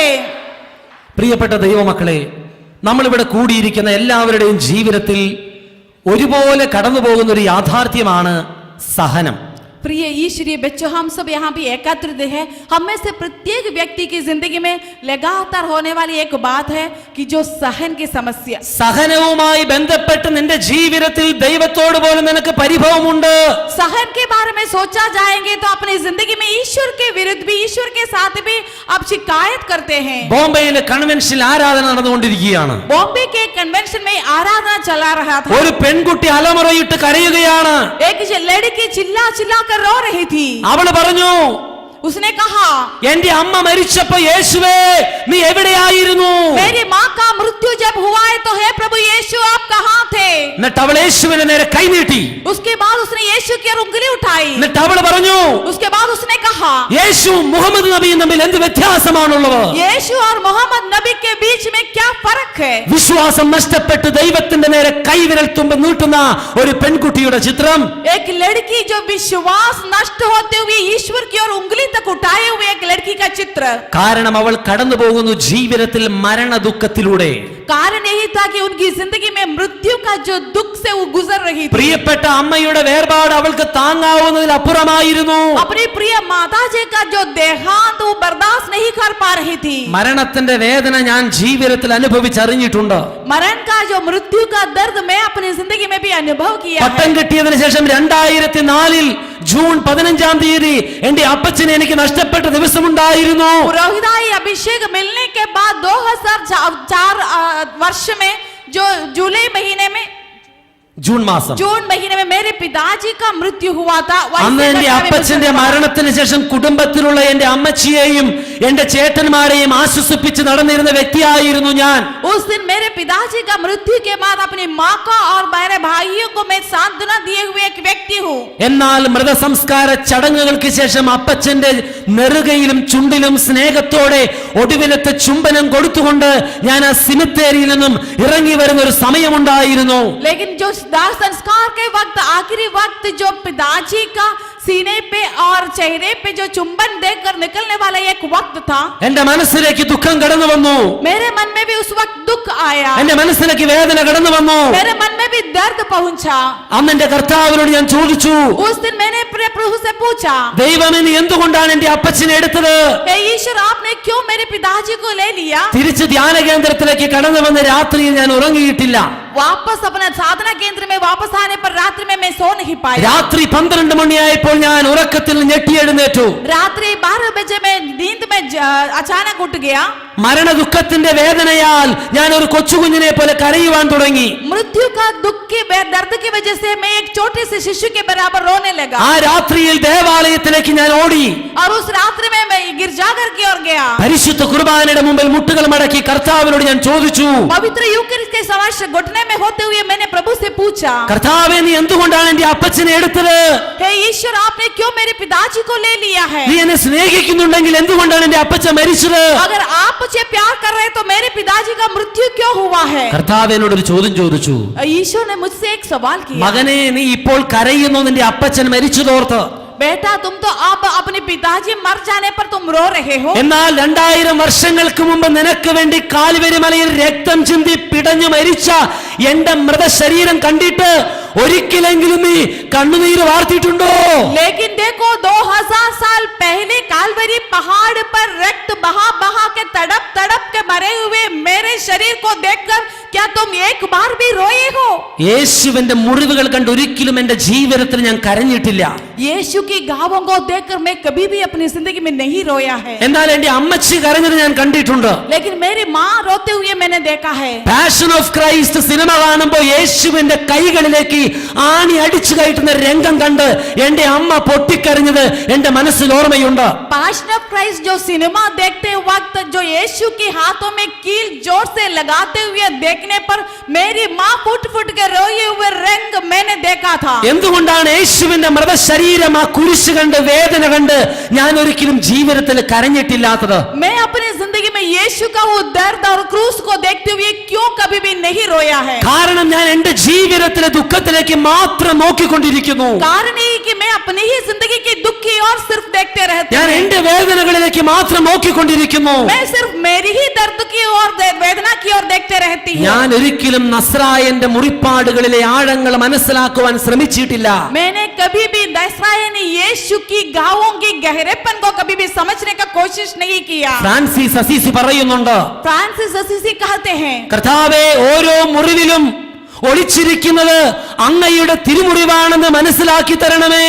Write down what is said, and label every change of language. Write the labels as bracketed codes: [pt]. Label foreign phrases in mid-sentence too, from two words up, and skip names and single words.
[ml] പ്രിയപ്പെട്ട ദൈവമക്കളെ, നമ്മളിവിടെ കൂടിയിരിക്കുന്ന എല്ലാവരുടെയും ജീവിതത്തിൽ ഒരുപോലെ കടന്നു പോകുന്ന ഒരു യാഥാർത്ഥ്യമാണ് സഹനം. [hi] प्रिय ईश्वरीय बच्चों, हम सब यहाँ भी एकत्रित हैं. हम में से प्रत्येक व्यक्ति की जिंदगी में लगातार होने वाली एक बात है कि जो सहन की समस्या. [ml] സഹനവുമായി ബന്ധപ്പെട്ട് നിന്റെ ജീവിതത്തിൽ ദൈവത്തോട് പോലും നിനക്ക് പരിഭവമുണ്ട്. [hi] सहन के बारे में सोचा जाएंगे तो अपनी जिंदगी में ईश्वर के विरुद्ध भी, ईश्वर के साथ भी आप शिकायत करते हैं. [ml] ബോംബെയിലെ കൺവെൻഷനിൽ ആരാധന നടന്നുകൊണ്ടിരിക്കുകയാണ്. [hi] बॉम्बे के कन्वेंशन में आराधना चला रहा था. [ml] ഒരു പെൺകുട്ടി അലമുറയിട്ട് കരയുകയാണ്. [hi] एक लड़की चिल्ला चिल्ला कर रो रही थी. [ml] അവള് പറഞ്ഞു, [hi] उसने कहा, [ml] എന്റെ അമ്മ മരിച്ചപ്പോ യേശുവേ നീ എവിടെയായിരുന്നു? [hi] मेरी माँ का मृत्यु जब हुआ है तो हे प्रभु यीशु आप कहाँ थे? [ml] എന്നിട്ട് അവൾ യേശുവിനെ നേരെ കൈനീട്ടി. [hi] उसके बाद उसने यीशु की ओर उंगली उठाई. [ml] എന്നിട്ട് അവൾ പറഞ്ഞു, [hi] उसके बाद उसने कहा, [ml] യേശു മുഹമ്മദ് നബിയും തമ്മിൽ എന്ത് വ്യത്യാസമാണുള്ളത്? [hi] यीशु और मोहम्मद नबी के बीच में क्या फर्क है? [ml] വിശ്വാസം നഷ്ടപ്പെട്ട് ദൈവത്തിന്റെ നേരെ കൈവിരൽ തുമ്പ് നീട്ടുന്ന ഒരു പെൺകുട്ടിയുടെ ചിത്രം. [hi] एक लड़की जो विश्वास नष्ट होते हुए ईश्वर की ओर उंगली तक उठाए हुए एक लड़की का चित्र. [ml] കാരണം അവൾ കടന്നു പോകുന്നു ജീവിതത്തിൽ മരണ ദുഃഖത്തിലൂടെ. [hi] कारण यही था कि उनकी जिंदगी में मृत्यु का जो दुख से वो गुजर रही थी. [ml] പ്രിയപ്പെട്ട അമ്മയുടെ വേർപാട് അവൾക്ക് താങ്ങാവുന്നതിൽ അപ്പുറമായിരുന്നു. [hi] अपनी प्रिय माता जी का जो देहांत वो बर्दाश्त नहीं कर पा रही थी. [ml] മരണത്തിന്റെ വേദന ഞാൻ ജീവിതത്തിൽ അനുഭവിച്ചറിഞ്ഞിട്ടുണ്ട്. [hi] मरण का जो मृत्यु का दर्द मैं अपनी जिंदगी में भी अनुभव किया [ml] പട്ടം [hi] है. [ml] കിട്ടിയതിനു ശേഷം 2004 ജൂൺ 15 എന്റെ അപ്പച്ചനെ എനിക്ക് നഷ്ടപ്പെട്ട ദിവസമുണ്ടായിരുന്നു. [hi] पुरोहिताई अभिषेक मिलने के बाद 2004 वर्ष में जो जुलाई महीने में [ml] ജൂൺ മാസം [hi] जून महीने में मेरे पिताजी का मृत्यु हुआ था. [ml] അന്ന് എന്റെ അപ്പച്ചന്റെ മരണത്തിന് ശേഷം കുടുംബത്തിലുള്ള എന്റെ അമ്മച്ചിയെയും എന്റെ ചേട്ടന്മാരെയും ആശ്വസിപ്പിച്ച് നടന്നിരുന്ന വ്യക്തിയായിരുന്നു ഞാൻ. [hi] उस दिन मेरे पिताजी का मृत्यु के बाद अपनी माँ का और मेरे भाइयों को मैं सांत्वना दिए हुए एक व्यक्ति हूँ. [ml] എന്നാൽ മൃതസംസ്കാര ചടങ്ങുകൾക്ക് ശേഷം അപ്പച്ചന്റെ നെറുകയിലും ചുണ്ടിലും സ്നേഹത്തോടെ ഒടുവിലത്തെ ചുംബനം കൊടുത്തുകൊണ്ട് ഞാൻ ആ സിമിത്തേരിയിൽ നിന്നും ഇറങ്ങി വരുന്ന ഒരു സമയമുണ്ടായിരുന്നു. [hi] लेकिन जो दाह संस्कार के वक्त आखिरी वक्त जो पिताजी का सीने पे और चेहरे पे जो चुंबन देकर निकलने वाला एक वक्त था. [ml] എന്റെ മനസ്സിലേക്ക് ദുഃഖം കടന്നു വന്നു. [hi] मेरे मन में भी उस वक्त दुख आया. [ml] എന്റെ മനസ്സിലേക്ക് വേദന കടന്നു വന്നു. [hi] मेरे मन में भी दर्द पहुंचा. [ml] അന്ന് എന്റെ കർത്താവിനോട് ഞാൻ ചോദിച്ചു, [hi] उस दिन मैंने अपने प्रभु से पूछा, [ml] ദൈവമേ നീ എന്തുകൊണ്ടാണ് എന്റെ അപ്പച്ചനെ എടുത്തത്? [hi] हे ईश्वर आपने क्यों मेरे पिताजी को ले लिया? [ml] തിരിച്ച് ധ്യാന കേന്ദ്രത്തിലേക്ക് കടന്നു വന്ന രാത്രിയിൽ ഞാൻ ഉറങ്ങിയിട്ടില്ല. [hi] वापस अपना साधना केंद्र में वापस आने पर रात्रि में मैं सो नहीं पाया. [ml] രാത്രി 12 മണിയായപ്പോൾ ഞാൻ ഉറക്കത്തിൽ ഞെട്ടിയെഴുന്നേറ്റു. [hi] रात्रि 12 बजे मैं नींद में अचानक उठ गया. [ml] മരണ ദുഃഖത്തിന്റെ വേദനയാൽ ഞാൻ ഒരു കൊച്ചുകുഞ്ഞിനെ പോലെ കരയുവാൻ തുടങ്ങി. [hi] मृत्यु का दुख के दर्द की वजह से मैं एक छोटे से शिशु के बराबर रोने लगा. [ml] ആ രാത്രിയിൽ ദേവാലയത്തിലേക്ക് ഞാൻ ഓടി. [hi] और उस रात्रि में मैं गिरजाघर की ओर गया. [ml] പരിശുദ്ധ കുർബാനയുടെ മുമ്പിൽ മുട്ടുകൾ മടക്കി കർത്താവിനോട് ഞാൻ ചോദിച്ചു, [hi] पवित्र यूकरिस्ट के समक्ष घुटने में होते हुए मैंने प्रभु से पूछा, [ml] കർത്താവേ നീ എന്തുകൊണ്ടാണ് എന്റെ അപ്പച്ചനെ എടുത്തത്? [hi] हे ईश्वर आपने क्यों मेरे पिताजी को ले लिया है? [ml] നീ എന്നെ സ്നേഹിക്കുന്നുണ്ടെങ്കിൽ എന്തുകൊണ്ടാണ് എന്റെ അപ്പച്ചൻ മരിച്ചത്? [hi] अगर आप मुझे प्यार कर रहे हैं तो मेरे पिताजी का मृत्यु क्यों हुआ है? [ml] കർത്താവ് എന്നോട് ഒരു ചോദ്യം ചോദിച്ചു. [hi] ईश्वर ने मुझसे एक सवाल किया, [ml] മകനെ നീ ഇപ്പോൾ കരയുന്നു നിന്റെ അപ്പച്ചൻ മരിച്ചതോർത്ത്. [hi] बेटा तुम तो अब अपने पिताजी मर जाने पर तुम रो रहे हो. [ml] എന്നാൽ 2000 വർഷങ്ങൾക്ക് മുമ്പ് നിനക്ക് വേണ്ടി കാൽവരി മലയിൽ രക്തം ചിന്തി പിടഞ്ഞു മരിച്ച എന്റെ മൃതശരീരം കണ്ടിട്ട് ഒരിക്കലെങ്കിലും നീ കണ്ണുനീര് വാർത്തിട്ടുണ്ടോ? [hi] लेकिन देखो 2000 साल पहले कालवरी पहाड़ पर रक्त बहा बहा के तड़प तड़प के मरे हुए मेरे शरीर को देखकर क्या तुम एक बार भी रोए हो? [ml] യേശുവിന്റെ മുറിവുകൾ കണ്ട് ഒരിക്കലും എന്റെ ജീവിതത്തിൽ ഞാൻ കരഞ്ഞിട്ടില്ല. [hi] यीशु की घावों को देखकर मैं कभी भी अपनी जिंदगी में नहीं रोया है, [ml] എന്നാൽ എന്റെ അമ്മച്ചി കരഞ്ഞത് ഞാൻ കണ്ടിട്ടുണ്ട്. [hi] लेकिन मेरी माँ रोते हुए मैंने देखा है. [ml] പാഷൻ ഓഫ് ക്രൈസ്റ്റ് സിനിമ കാണുമ്പോൾ യേശുവിന്റെ കൈകളിലേക്ക് ആണി അടിച്ചു കയറ്റുന്ന രംഗം കണ്ട് എന്റെ അമ്മ പൊട്ടിക്കരഞ്ഞത് എന്റെ മനസ്സിൽ ഓർമ്മയുണ്ട്. [hi] पैशन ऑफ क्राइस्ट जो सिनेमा देखते वक्त जो यीशु के हाथों में कील जोर से लगाते हुए देखने पर मेरी माँ फुट फुट के रोए हुए रंग मैंने देखा था. [ml] എന്തുകൊണ്ടാണ് യേശുവിന്റെ മൃതശരീരം ആ കുരിശ് കണ്ട് വേദന കണ്ട് ഞാൻ ഒരിക്കലും ജീവിതത്തിൽ കരഞ്ഞിട്ടില്ലാത്തത്? [hi] मैं अपनी जिंदगी में यीशु का वो दर्द और क्रूस को देखते हुए क्यों कभी भी नहीं रोया है? [ml] കാരണം ഞാൻ എന്റെ ജീവിതത്തിലെ ദുഃഖത്തിലേക്ക് മാത്രം നോക്കിക്കൊണ്ടിരിക്കുന്നു. [hi] कारण ये कि मैं अपनी ही जिंदगी की दुख की ओर सिर्फ देखते रहते [ml] ഞാൻ [hi] हैं. [ml] എന്റെ വേദനകളിലേക്ക് മാത്രം നോക്കിക്കൊണ്ടിരിക്കുന്നു. [hi] मैं सिर्फ मेरी ही दर्द की ओर वेदना की ओर देखते रहती हूँ. [ml] ഞാൻ ഒരിക്കലും നസ്രായന്റെ മുറിപ്പാടുകളിലെ ആഴങ്ങൾ മനസ്സിലാക്കുവാൻ ശ്രമിച്ചിട്ടില്ല. [hi] मैंने कभी भी नसरायनी यीशु की घावों की गहरेपन को कभी भी समझने का कोशिश नहीं किया. [ml] ഫ്രാൻസിസ് അസീസി പറയുന്നുണ്ട്, [hi] फ्रांसिस असीसी कहते हैं, [ml] കർത്താവേ, ഓരോ മുറിവിലും ഒളിച്ചിരിക്കുന്നത് അങ്ങയുടെ തിരുമുറിവാണെന്ന് മനസ്സിലാക്കി തരണമേ.